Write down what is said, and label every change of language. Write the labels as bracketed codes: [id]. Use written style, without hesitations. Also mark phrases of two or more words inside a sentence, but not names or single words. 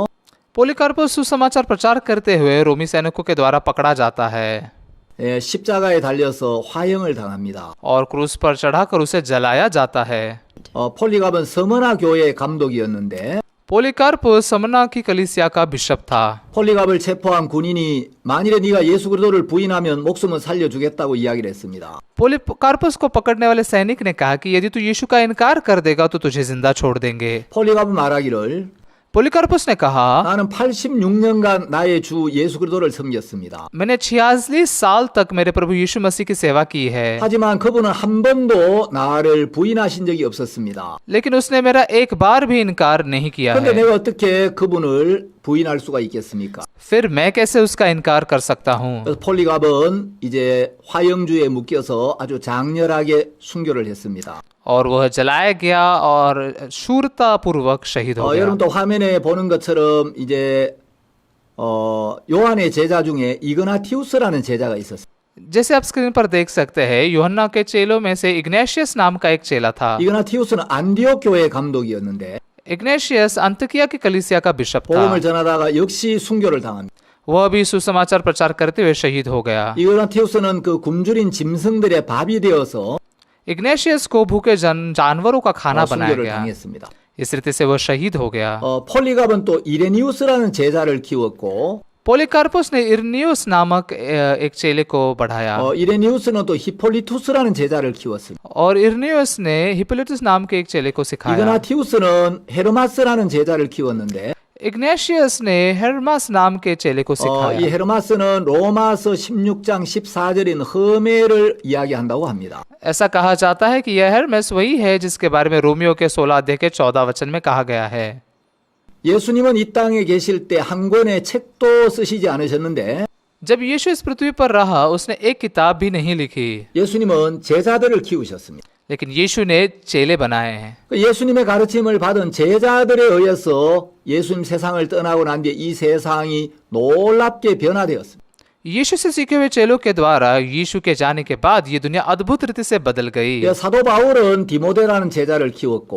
[hi] पोलिकार्पस सुसमाचार प्रचार करते हुए रोमी सैनिकों के द्वारा पकड़ा जाता है [ko] 예, 십자가에 달려서 화형을 당합니다. [hi] और क्रूस पर चढ़ाकर उसे जलाया जाता है। [ko] 폴리갑은 서머나 교회의 감독이었는데 [hi] पोलिकार्पस समना की कलीसिया का बिशप था। [ko] 폴리갑을 체포한 군인이 만일에 네가 예수 그리스도를 부인하면 목숨은 살려주겠다고 이야기를 했습니다. [hi] पोलिकार्पस को पकड़ने वाले सैनिक ने कहा कि यदि तू यीशु का इनकार कर देगा तो तुझे जिंदा छोड़ देंगे। [ko] 폴리갑은 말하기를 [hi] पोलिकार्पस ने कहा [ko] 나는 86년간 나의 주 예수 그리스도를 섬겼습니다. [hi] मैंने 46 साल तक मेरे प्रभु यीशु मसीह की सेवा की है, [ko] 하지만 그분은 한 번도 나를 부인하신 적이 없었습니다. [hi] लेकिन उसने मेरा एक बार भी इनकार नहीं किया [ko] 그런데 [hi] है। [ko] 내가 어떻게 그분을 부인할 수가 있겠습니까? [hi] फिर मैं कैसे उसका इनकार कर सकता हूँ। [ko] 그래서 폴리갑은 이제 화형주에 묶여서 아주 장렬하게 순교를 했습니다. [hi] और वह जलाया गया और शूरता पूर्वक शहीद हो गया। [ko] 여러분 또 화면에 보는 것처럼 이제 요한의 제자 중에 이그나티우스라는 제자가 있었어요. [hi] जैसे आप स्क्रीन पर देख सकते हैं यूहन्ना के चेलों में से इग्नेशियस नाम का एक चेला था। [ko] 이그나티우스는 안디옥 교회 감독이었는데 [hi] इग्नेशियस अंतकिया की कलीसिया का बिशप था। [ko] 복음을 전하다가 역시 순교를 당합니다. [hi] वह भी सुसमाचार प्रचार करते हुए शहीद हो गया। [ko] 이그나티우스는 그 굶주린 짐승들의 밥이 되어서 [hi] इग्नेशियस को भूखे जानवरों का खाना बनाया [ko] 순교를 [hi] गया। [ko] 당했습니다. [hi] इस रीति से वह शहीद हो गया। [ko] 폴리갑은 또 이레니우스라는 제자를 키웠고 [hi] पोलिकार्पुस ने इरनियुस नामक एक चेले को बढ़ाया [ko] 이레니우스는 또 히폴리투스라는 제자를 키웠습니다. [hi] और इरनियुस ने हिप्पोलिटस नाम के एक चेले को सिखाया। [ko] 이그나티우스는 헤르마스라는 제자를 키웠는데 [hi] इग्नेशियस ने हेर्मास नाम के चेले को [ko] 이 [hi] सिखाया। [ko] 헤르마스는 로마서 16장 14절인 허메를 이야기한다고 합니다. [hi] ऐसा कहा जाता है कि यह हेर्मेस वही है जिसके बारे में रोमियो के 16 अध्याय के 14 वचन में कहा गया है। [ko] 예수님은 이 땅에 계실 때 한 권의 책도 쓰시지 않으셨는데 [hi] जब यीशु इस पृथ्वी पर रहा उसने एक किताब भी नहीं लिखी, [ko] 예수님은 제자들을 키우셨습니다. [hi] लेकिन यीशु ने चेले बनाए हैं। [ko] 예수님의 가르침을 받은 제자들에 의해서 예수님 세상을 떠나고 난 뒤에 이 세상이 놀랍게 변화되었습니다. [hi] यीशु से सीखे हुए चेलों के द्वारा यीशु के जाने के बाद ये दुनिया अद्भुत रीति से बदल गई। [ko] 사도 바울은 디모데라는 제자를 키웠고